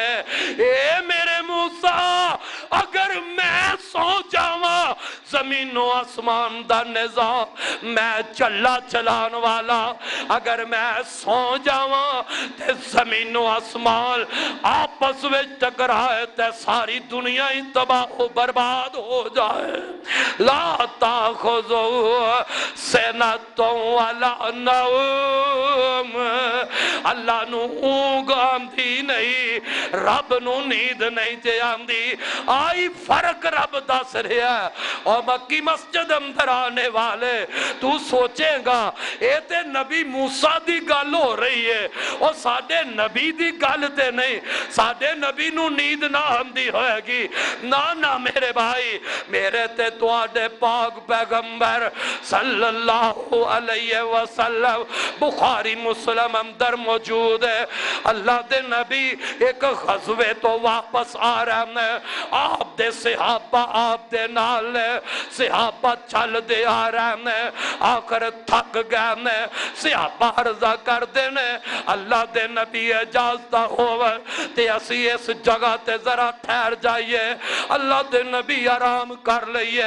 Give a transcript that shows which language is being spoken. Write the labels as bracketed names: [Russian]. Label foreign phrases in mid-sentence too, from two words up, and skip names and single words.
[Punjabi] اے میرے موسیٰ اگر میں سوں جاواں، زمینو آسمان دا نظام میں چلا چلان والا، اگر میں سوں جاواں تے زمینو آسمان آپس میں ٹکرائے تے ساری دنیا ہی تباہ برباد ہو جائے. [Arabic] لا تأخذه سنة ولا نوم, [Punjabi] اللہ نوں اونگھ آندی نہیں، رب نوں نیند نہیں جے آندی. آئی فرق رب دس رہا ہے. اور مکی مسجد اندر آنے والے تو سوچیگا یہ تے نبی موسیٰ دی گل ہو رہی ہے، اور ساڈے نبی دی گل تے نہیں، ساڈے نبی نوں نیند نہ آندی ہوئیگی. نہ نہ میرے بھائی، میرے تے تہاڈے پاک پیغمبر [Arabic] صلى الله عليه وسلم [Punjabi] بخاری مسلم اندر موجود ہے. اللہ دے نبی ایک غزوے تو واپس آ رہے ہیں، آپ دے صحابہ آپ دے نال، صحابہ چل دے آ رہے ہیں، آکر تھک گئے نے، صحابہ عرضاں کرتے نے اللہ دے نبی اجازت ہووے تے اسی اس جگہ تے ذرا ٹھہر جائیے، اللہ دے نبی آرام کر لئیے.